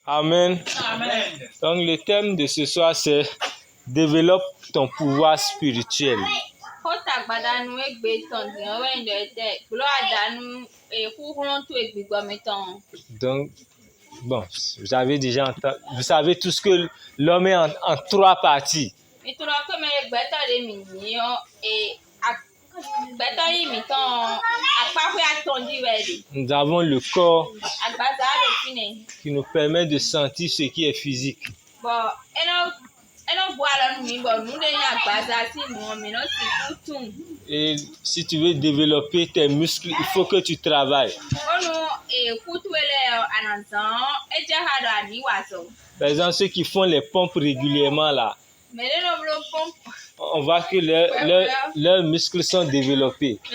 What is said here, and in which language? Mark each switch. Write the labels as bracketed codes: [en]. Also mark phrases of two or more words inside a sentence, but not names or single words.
[fr] Amen. Amen. Donc le thème de ce soir c'est développe ton pouvoir spirituel. [fon] Kota gbadanu egbe tondi o we ndo ete glo adanu kuhun to egbigbo meton. [fr] Donc bon, vous savez tous que l'homme est en trois parties. [fon] Mituro ko me gbeto de mi ni o gbeto yi mi ton apa ko atondi we de. [fr] Nous avons le corps [fon] Agbaza do fine. [fr] qui nous permet de sentir ce qui est physique. [fon] Bo eno bo ala nu mi bo nu de yan agbaza si nu mi no si kutun. [fr] Et si tu veux développer tes muscles, il faut que tu travailles. Par exemple, ceux qui font les pompes régulièrement là, on voit que leurs muscles sont développés.